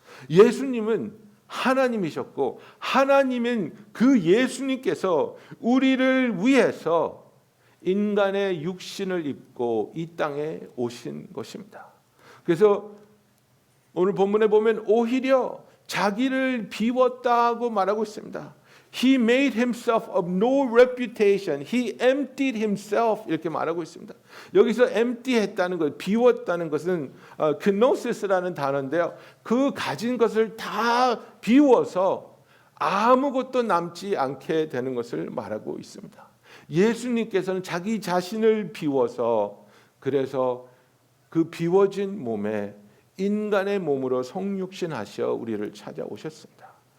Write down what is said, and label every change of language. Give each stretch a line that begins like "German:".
Korean: 예수님은 하나님이셨고, 하나님인 그 예수님께서 우리를 위해서 인간의 육신을 입고 이 땅에 오신 것입니다. 그래서 오늘 본문에 보면 오히려 자기를 비웠다고 말하고 있습니다.
English: He made himself of no reputation. He emptied himself.
Korean: 이렇게 말하고 있습니다. 여기서 empty했다는 것, 비웠다는 것은 knosis라는 단어인데요. 그 가진 것을 다 비워서 아무것도 남지 않게 되는 것을 말하고 있습니다. 예수님께서는 자기 자신을 비워서, 그래서 그 비워진 몸에 인간의 몸으로 성육신하셔 우리를 찾아오셨습니다.